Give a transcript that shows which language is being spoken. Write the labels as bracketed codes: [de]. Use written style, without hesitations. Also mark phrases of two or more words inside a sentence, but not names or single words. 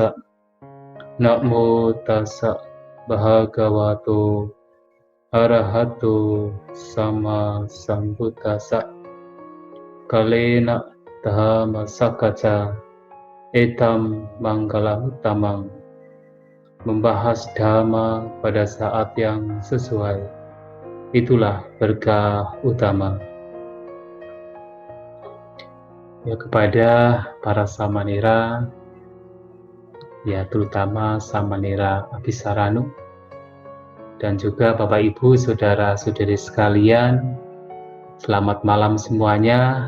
[pi] Namo tassa bhagavato arahato sama sambuddhassa. Kalena dhamma sakkaca etam manggalam uttamang. [id] Membahas dhamma pada saat yang sesuai, itulah berkah utama. Ya, kepada para samanera, ya terutama samanera Abhisaranu, dan juga Bapak Ibu saudara-saudari sekalian, selamat malam semuanya.